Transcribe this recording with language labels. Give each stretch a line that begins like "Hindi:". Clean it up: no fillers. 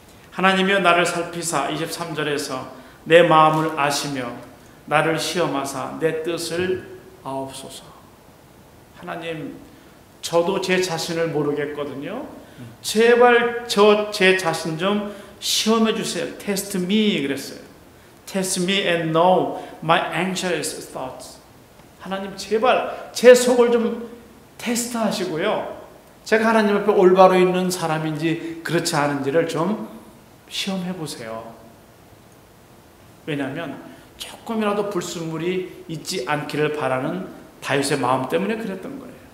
Korean: 하나님이여 나를 살피사 23절에서 내 마음을 아시며 나를 시험하사 내 뜻을 아옵소서. 하나님 저도 제 자신을 모르겠거든요. 제발 제 자신 좀 시험해 주세요.
English: Test me
Korean: 그랬어요.
English: Test me and know my anxious thoughts.
Korean: 하나님 제발 제 속을 좀 테스트 하시고요. 제가 하나님 앞에 올바로 있는 사람인지 그렇지 않은지를 좀 시험해 보세요. 왜냐하면 조금이라도 불순물이 있지 않기를 바라는 다윗의 마음 때문에 그랬던 거예요.